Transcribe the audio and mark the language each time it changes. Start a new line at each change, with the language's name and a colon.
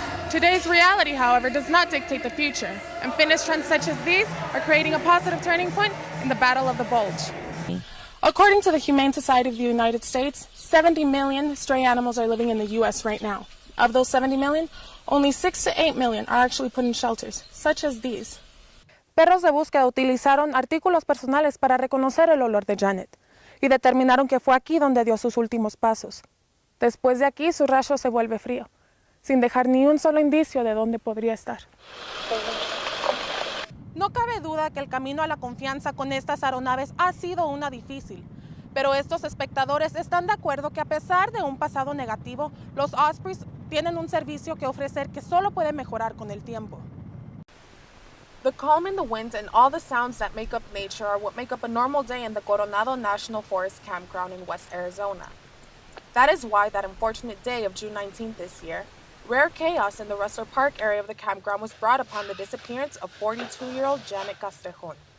English: Today's reality, however, does not dictate the future, and Finnish trends such as these are creating a positive turning point in the Battle of the Bulge. According to the Humane Society of the United States, 70 million stray animals are living in the U.S. right now. Of those 70 million, only 6 to 8 million are actually put in shelters, such as these.
Spanish: Perros de búsqueda utilizaron artículos personales para reconocer el olor de Janet y determinaron que fue aquí donde dio sus últimos pasos. Después de aquí, su rastro se vuelve frío, sin dejar ni un solo indicio de dónde podría estar. No cabe duda que el camino a la confianza con estas aeronaves ha sido una difícil, pero estos espectadores están de acuerdo que a pesar de un pasado negativo, los Ospreys tienen un servicio que ofrecer que solo puede mejorar con el tiempo.
English: The calm in the winds and all the sounds that make up nature are what make up a normal day in the Coronado National Forest Campground in West Arizona. That is why that unfortunate day of June 19th this year, rare chaos in the Rustler Park area of the campground was brought upon the disappearance of 42-year-old Janet Castrejon.